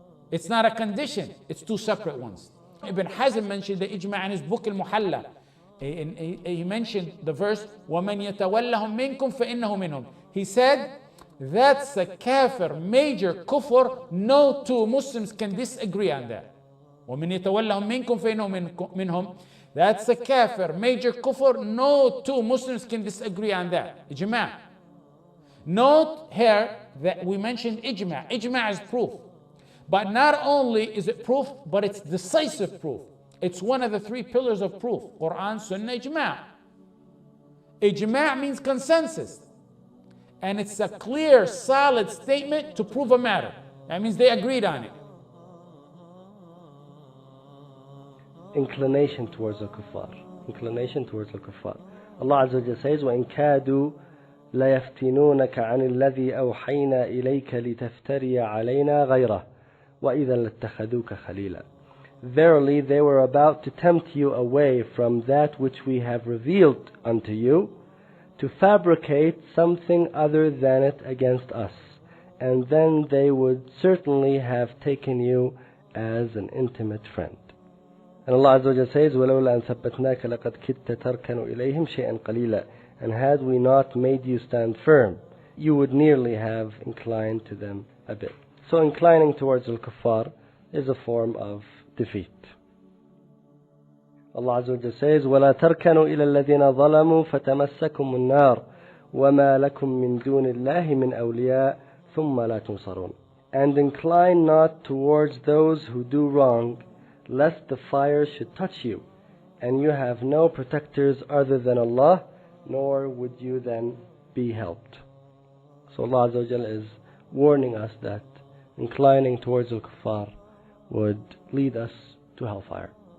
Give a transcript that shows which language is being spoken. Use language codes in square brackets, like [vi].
[en] It's not a condition, it's two separate ones. Ibn Hazm mentioned the ijma' in his book Al-Muhalla. He mentioned the verse, [ar] وَمَنْ يَتَوَلَّهُمْ مِنْكُمْ فَإِنَّهُ مِنْهُمْ. [en] He said, that's a kafir, major kufr. No two Muslims can disagree on that. [ar] وَمَنْ يَتَوَلَّهُمْ مِنْكُمْ فَإِنَّهُ مِنْهُمْ. [en] That's a kafir, major kufr. No two Muslims can disagree on that. Ijma'. Note here that we mentioned ijma'. Ijma' is proof. But not only is it proof, but it's decisive proof. It's one of the three pillars of proof: Quran, Sunnah, Ijma'. Ijma' means consensus. And it's a clear, solid statement to prove a matter. That means they agreed on it. Inclination towards al-kuffar. Inclination towards al-kuffar. [ar] Allah Azza wa Jalla says, وَإِن كَادُوا لَيَفْتِنُونَكَ عَنِ الَّذِي أَوْحَيْنَا إِلَيْكَ لِتَفْتَرِيَ عَلَيْنَا غَيْرَهُ وَإِذًا لَاتَّخَذُوكَ خَلِيلًا. [en] Verily, they were about to tempt you away from that which we have revealed unto you, to fabricate something other than it against us, and then they would certainly have taken you as an intimate friend. [ar] And Allah Azza wa Jalla says, وَلَوْلَا أَن ثَبَّتْنَاكَ لَقَدْ كِدْتَ تَرْكَنُ إِلَيْهِمْ شَيْئًا قَلِيلًا. [en] And had we not made you stand firm, you would nearly have inclined to them a bit. So inclining towards al-kuffar is a form of defeat. [ar] Allah Azza wa Jalla says, وَلَا تَرْكَنُوا إِلَى الَّذِينَ ظَلَمُوا فَتَمَسَّكُمُ النَّارُ وَمَا لَكُم مِّن دُونِ اللَّهِ مِنْ أَوْلِيَاءَ ثُمَّ لَا تُنصَرُونَ. [en] And incline not towards those who do wrong, lest the fire should touch you, and you have no protectors other than Allah, nor would you then be helped. So Allah Azza wa Jalla is warning us that inclining towards al-kuffar would lead us to hellfire.